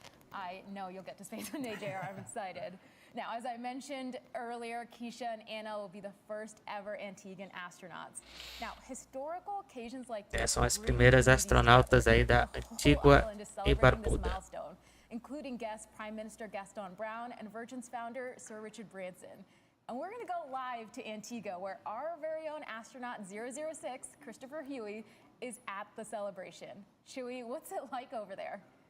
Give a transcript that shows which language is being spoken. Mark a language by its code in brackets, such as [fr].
[en] I know you'll get to space one day, JR. I'm excited. Now, as I mentioned earlier, Keisha and Anna will be the first ever Antiguan astronauts. Now, historical occasions like this [pt] são as primeiras astronautas aí da Antígua e Barbuda, [en] including guest Prime Minister Gaston Brown and Virgin's founder Sir Richard Branson. And we're going to go live to Antigua, where our very own astronaut 006, Christopher Huey, is at the celebration. Chewie, what's it like over there?